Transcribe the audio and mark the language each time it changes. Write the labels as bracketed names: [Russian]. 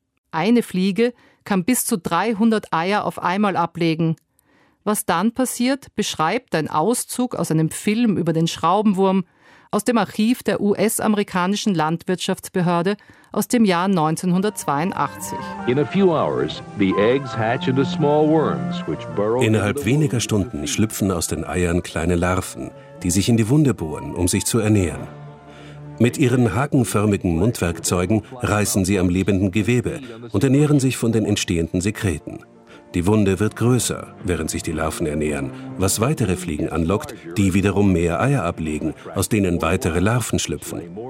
[German] Eine Fliege kann bis zu 300 Eier auf einmal ablegen. Was dann passiert, beschreibt ein Auszug aus einem Film über den Schraubenwurm aus dem Archiv der US-amerikanischen Landwirtschaftsbehörde aus dem Jahr 1982. [English] In a few hours, the eggs hatch into small worms, which burrow. [German] Innerhalb weniger Stunden schlüpfen aus den Eiern kleine Larven, die sich in die Wunde bohren, um sich zu ernähren. Mit ihren hakenförmigen Mundwerkzeugen reißen sie am lebenden Gewebe und ernähren sich von den entstehenden Sekreten. Die Wunde wird größer, während sich die Larven ernähren, was weitere Fliegen anlockt, die wiederum mehr Eier ablegen, aus denen weitere Larven schlüpfen.